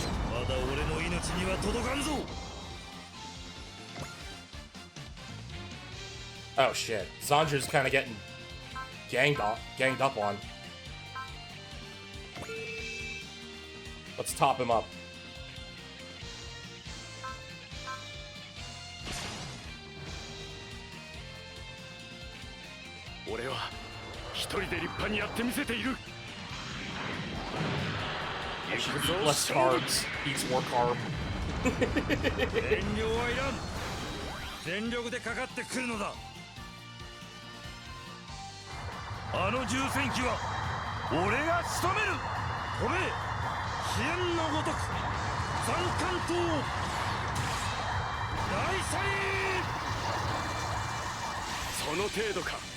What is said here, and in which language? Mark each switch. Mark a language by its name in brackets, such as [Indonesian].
[Japanese] まだ俺の命には届かんぞ。 [English] Oh shit, Sandra's kind of getting ganged up on. Let's top him up. [Japanese] 俺は一人で立派にやってみせている。 [English] Less carbs, eats more carb. [Japanese] 遠慮はいらん。全力でかかってくるのだ。あの重戦機は俺が仕留める。飛べ飛燕のごとく三冠刀大車輪。その程度か。